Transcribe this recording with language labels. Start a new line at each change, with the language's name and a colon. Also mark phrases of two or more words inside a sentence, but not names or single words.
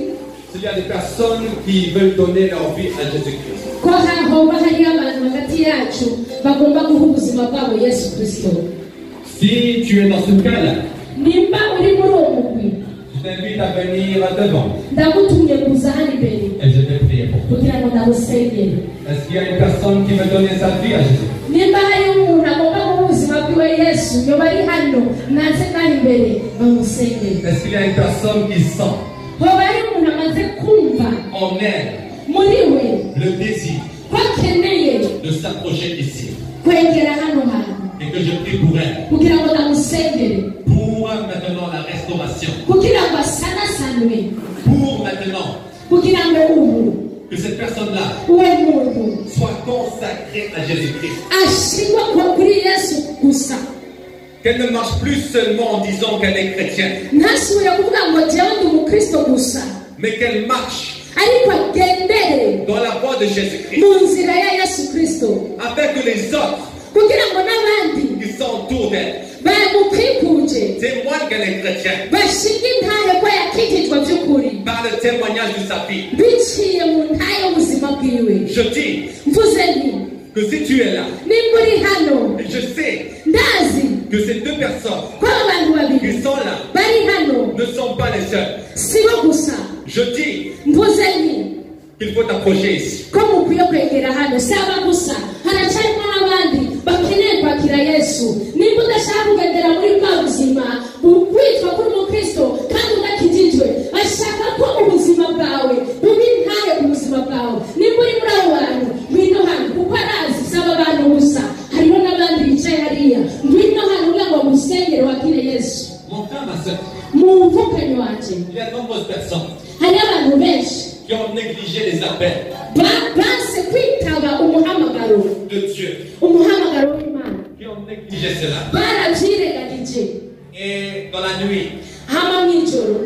French: s'il y a des personnes qui veulent donner leur vie à Jésus-Christ.
Rundi: ko hoba hariyo abantu hagati yacu bagomba guha ubuzima bwabo yesu kristo.
French: Si tu es dans ce cas-là,
Rundi: Nimba uri muri uwo mugwi
French: je t'invite à venir devant
Rundi: ndagutumye kuza hano imbere
French: et je vais prier pour toi.
Rundi: kugira ngo ndagusengere.
French: Est-ce qu'il y a une personne qui veut donner sa vie à Jésus?
Rundi: Nimba hariyo umuntu agomba guha ubuzima bwiwe yesu yoba ari hano naze ngaho imbere bamusengere.
French: Est-ce qu'il y a une personne qui sent
Rundi: hoba ari umuntu amaze kumva
French: en elle
Rundi: muri we
French: le désir
Rundi: ko akeneye
French: de s'approcher ici?
Rundi: kwegera hano hantu
French: Et que je prie pour elle.
Rundi: kugira ngo ndamusengere
French: Pour maintenant la restauration.
Rundi: kugira ngo asanasanwe
French: Pour maintenant
Rundi: kugira ngo ubu
French: que cette personne-là
Rundi: uwo muntu
French: soit consacrée à Jésus-Christ.
Rundi: ashingwa kuri Yesu gusa
French: Qu'elle ne marche plus seulement en disant qu'elle est chrétienne,
Rundi: ntasubire kuvuga ngo jewe ndi umukristo gusa
French: mais qu'elle marche
Rundi: ariko agendere
French: dans la voie de Jésus-Christ.
Rundi: mu nzira ya Yesu Kristo
French: Afin que les autres
Rundi: kugira ngo n'abandi
French: qui sont autour d'elle
Rundi: bamukwikuje
French: témoignent qu'elle est chrétienne
Rundi: bashinga intahe ko yakikijwe by'ukuri
French: par le témoignage de sa vie.
Rundi: biciye mu ntahe y'ubuzima bwiwe
French: Je dis
Rundi: mvuze nti
French: que si tu es là,
Rundi: nimba uri hano
French: et je sais
Rundi: ndazi
French: que ces deux personnes
Rundi: ko abantu babiri
French: qui sont là
Rundi: bari hano
French: ne sont pas les seuls,
Rundi: si bo gusa
French: je dis
Rundi: mvuze nti
French: qu'il faut t'approcher ici.
Rundi: ko mukwiye kwegera hano si aba gusa haracyarimo n'abandi bakeneye kwakira Yesu nimba udashaka kugendera muri bwa buzima witwa kuri umukristo kandi udakijijwe ashaka ko ubuzima bwawe buba intahe ku buzima bwawe nimba uri muri abo bantu ngwino hano kuko arazi si aba bantu gusa hariho n'abandi bicaye hariya ngwino hano kugira ngo musengere wakire Yesu
French: Mon frère, ma soeur,
Rundi: mu mvukanyi wanje
French: il y a de nombreuses personnes
Rundi: hariho abantu benshi
French: qui ont négligé les appels
Rundi: banse kwitaba umuhamagaro
French: de Dieu,
Rundi: umuhamagaro w'Imana
French: qui ont négligé cela.
Rundi: barabyirengagije
French: Et dans la nuit,
Rundi: hama mw'ijoro